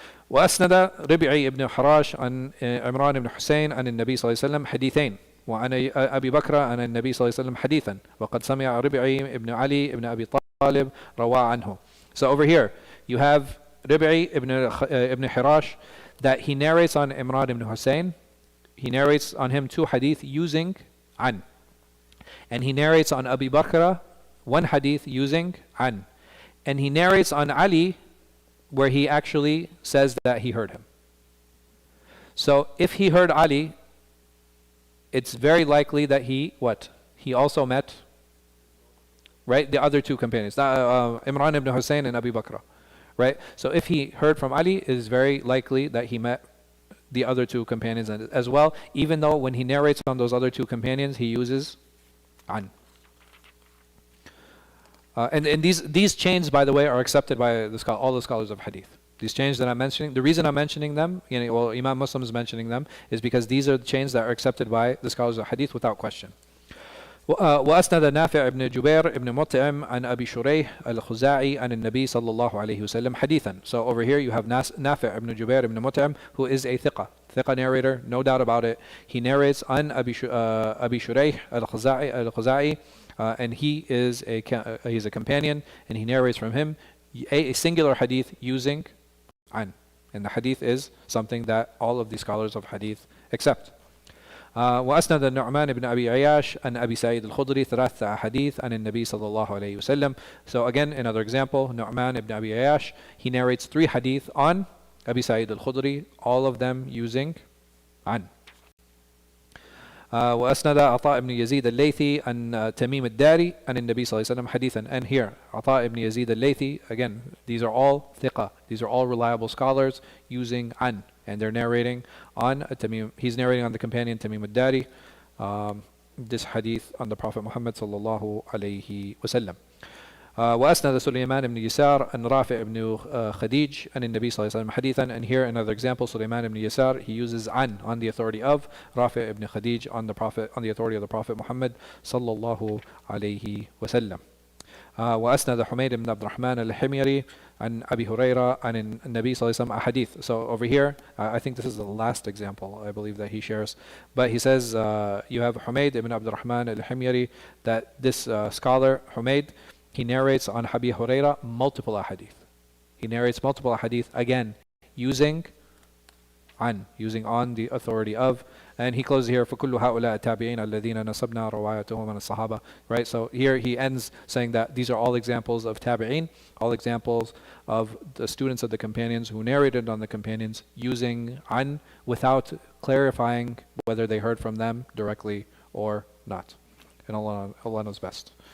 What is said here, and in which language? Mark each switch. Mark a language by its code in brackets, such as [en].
[ar] وأسند ربعي ibn حراش عن عمران بن حسين عن النبي صلى الله عليه وسلم حديثين وعن أبي بكر عن النبي صلى الله عليه وسلم حديثا وقد سمع ربعي ibn Ali ibn Abi Talib روى عنه. [en] So over here you have Rib'i ibn Hirash, that he narrates on Imran ibn Hussein. He narrates on him two hadith using an. And he narrates on Abu Bakr one hadith using an. And he narrates on Ali where he actually says that he heard him. So if he heard Ali, it's very likely that he also met, right, the other two companions, Imran ibn Hussein and Abu Bakr. Right? So if he heard from Ali, it is very likely that he met the other two companions as well, even though when he narrates on those other two companions, he uses an. And these chains, by the way, are accepted by all the scholars of hadith. These chains that I'm mentioning, the reason I'm mentioning them, Imam Muslim is mentioning them, is because these are the chains that are accepted by the scholars of hadith without question. [ar] وأسند نافع بن جبير بن مطعم عن أبي شريح الخزاعي عن النبي صلى الله عليه وسلم حديثا. [en] So over here you have Nafi' ibn Jubair ibn Mut'im, who is a thiqa narrator, no doubt about it. He narrates عن Abi Shurayh al-Khuzai, and he's a companion, and he narrates from him a singular hadith using عن. And the hadith is something that all of the scholars of hadith accept. [ar] وأسند النعمان بن أبي عياش عن أبي سعيد الخدري ثلاثة أحاديث عن النبي صلى الله عليه وسلم. [en] So again, another example, Nu'man ibn Abi Ayyash, he narrates 3 hadith on Abi Sa'id al-Khudri, all of them using عن. [ar] وأسند عطاء بن يزيد الليثي عن تميم الداري عن النبي صلى الله عليه وسلم حديثا. [en] And here, Ata ibn Yazid al-Laythi, again, these are all thiqa, these are all reliable scholars using عن. And they're narrating on Tamim. He's narrating on the companion Tamim al-Dari, this hadith on the Prophet Muhammad sallallahu alayhi wasallam. [ar] وأسند سليمان بن يسار عن رافع بن خديج عن النبي صلى الله عليه وسلم حديثا. [en] And here another example, Sulaiman ibn Yasar, he uses عن on the authority of Rafi' ibn Khadij on the authority of the Prophet Muhammad sallallahu alayhi wasallam. [ar] وأسند حميد بن عبد الرحمن الحميري عن أبي هريرة عن النبي صلى الله عليه وسلم أحاديث. [en] So over here, I think this is the last example I believe that he shares. But he says, you have Humayd ibn Abd al-Rahman al-Himyari, that this scholar, Humayd, he narrates on Abi Huraira multiple ahadith. He narrates multiple ahadith, again, using on the authority of. And he closes here, [ar] فَكُلُّ هَؤُلَاءِ التَّابِعِينَ الَّذِينَ نَصَبْنَا رَوَايَتُهُمْ مِنَ الصَّحَابَةِ. [en] Right, so here he ends saying that these are all examples of tabi'in, all examples of the students of the companions who narrated on the companions using an without clarifying whether they heard from them directly or not. And Allah knows best.